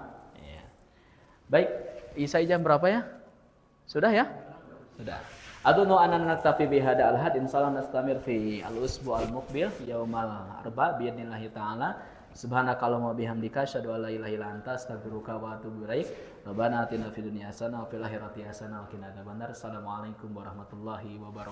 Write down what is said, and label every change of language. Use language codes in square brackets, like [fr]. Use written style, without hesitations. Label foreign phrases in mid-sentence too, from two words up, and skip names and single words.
[id] Ya. Baik, isai jam berapa ya? Sudah ya? Sudah. [ar] أظن أننا نكتفي بهذا الحد إن شاء الله نستمر في الأسبوع المقبل يوم الأربعاء بإذن الله تعالى. سبحانك اللهم وبحمدك أشهد أن لا إله إلا أنت أستغفرك وأتوب إليك. ربنا آتنا في الدنيا حسنة وفي الآخرة حسنة وقنا عذاب النار. السلام عليكم ورحمة الله وبركاته.